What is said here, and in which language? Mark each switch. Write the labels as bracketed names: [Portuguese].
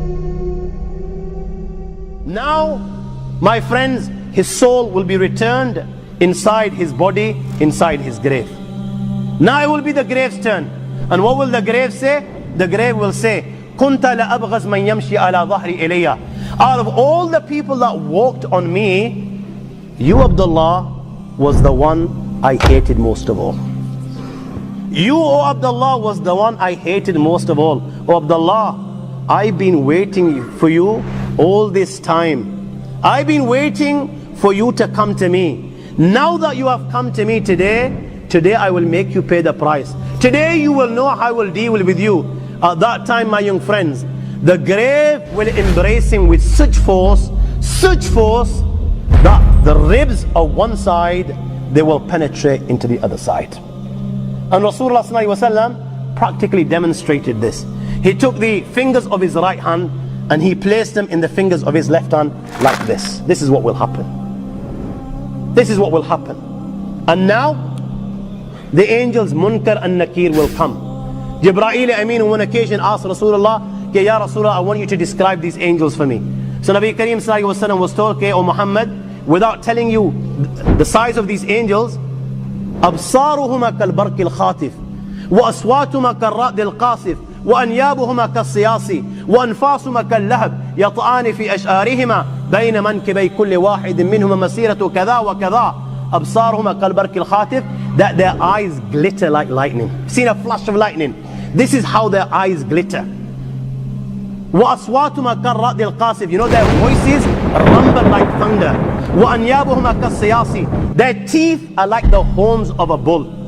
[English] Now, my friends, his soul will be returned inside his body, inside his grave. Now it will be the grave's turn. And what will the grave say? The grave will say, [Arabic] كُنْتَ لَأَبْغَزْ مَنْ يَمْشِي عَلَى ظَهْرِ إِلَيَّ. [English] Out of all the people that walked on me, you, Abdullah, was the one I hated most of all. You, O Abdullah, was the one I hated most of all. O Abdullah, I've been waiting for you all this time. I've been waiting for you to come to me. Now that you have come to me today I will make you pay the price. Today you will know how I will deal with you. At that time, my young friends, the grave will embrace him with such force that the ribs of one side, they will penetrate into the other side. And Rasulullah ﷺ practically demonstrated this. He took the fingers of his right hand and he placed them in the fingers of his left hand like this. This is what will happen. This is what will happen. And now, the angels Munkar and Nakir will come. Jibreel Amin on one occasion asked Rasulullah, Ya Rasulullah, I want you to describe these angels for me. So Nabi Kareem Sallallahu Alaihi Wasallam was told, O Muhammad, without telling you the size of these angels, [Arabic] أبصارهما كالبرق الخاطف وأصواتهما كالرعد القاصف وأنيابهما كالصياص وأنفاسهما كاللهب يطعان في أشعارهما بين منكبي كل واحد منهما مسيرة كذا وكذا. أبصارهما كالبرق الخاطف, [English] that their eyes glitter like lightning. Seen a flash of lightning? This is how their eyes glitter. [Arabic] وأصواتهما كالرعد القاصف, [English] you know their voices rumble like thunder. [Arabic] وأنيابهما كالصياص, [English] their teeth are like the horns of a bull.